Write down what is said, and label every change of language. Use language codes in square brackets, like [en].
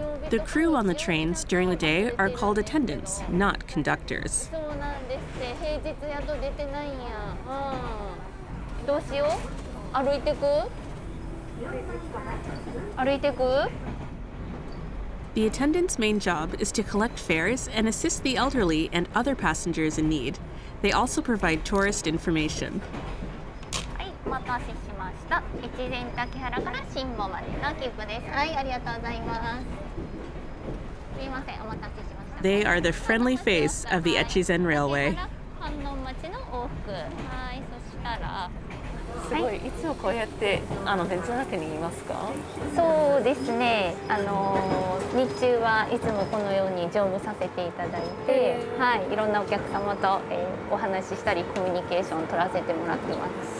[en] The crew on the trains during the day are called attendants, not conductors. [ja] そうなんですって。平日やっと出てないんや。どうしよう？歩いてく？歩いてく？ [en] The attendants' main job is to collect fares and assist the elderly and other passengers in need. They also provide tourist information. [ja] はい、お待たせしました。越前竹原から新保までの切符です。はい、ありがとうございます。すいません、お待たせしました。 [en] They are the friendly face of the Echizen Railway. [ja] 観音町の往復。はい、そしたら。すごい、いつもこうやって電車の中にいますか？そうですね。日中はいつもこのように乗務させていただいて、はい、いろんなお客様と、お話ししたりコミュニケーションを取らせてもらってます。